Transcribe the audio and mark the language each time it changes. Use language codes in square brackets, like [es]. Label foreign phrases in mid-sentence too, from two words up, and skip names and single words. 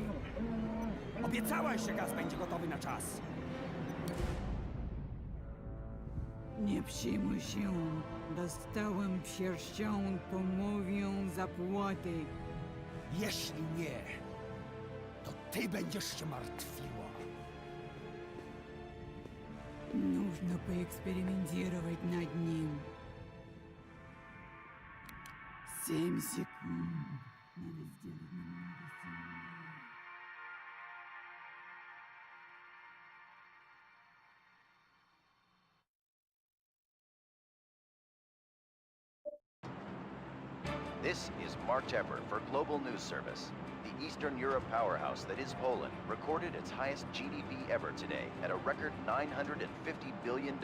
[pl] Obiecałeś, że gaz będzie gotowy na czas. Nie przejmuj się. Dostałem pierścień, pomówię zapłatę. Jeśli nie, to ty będziesz się martwiła. [ru] Нужно поэкспериментировать над ним. 7 секунд. Надо сделать немного сильнее. [en] This is Mark Tepper for Global News Service. The Eastern Europe powerhouse that is Poland recorded its highest GDP ever today at a record $950 billion.